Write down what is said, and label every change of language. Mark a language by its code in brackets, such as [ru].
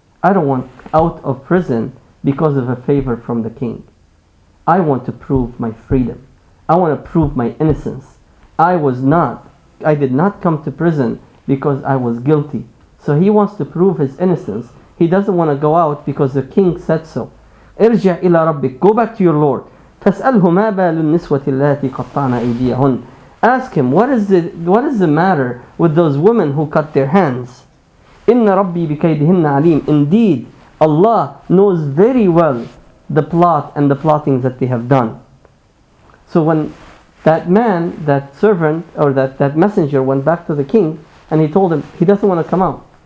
[en] I don't want out of prison because of a favor from the king. I want to prove my freedom. I want to prove my innocence. I did not come to prison because I was guilty. So he wants to prove his innocence. He doesn't want to go out because the king said so. [ar] ارجع إلى ربك. [en] Go back to your Lord. [ar] فاسأله ما بال النسوة اللاتي قطعن أيديهن. [en] Ask him, what is the matter with those women who cut their hands? [ar] إن ربي بكيدهن عليم. [en] Indeed, Allah knows very well the plot and the plottings that they have done. So when that man, that servant, or that messenger went back to the king, and he told him he doesn't want to come out.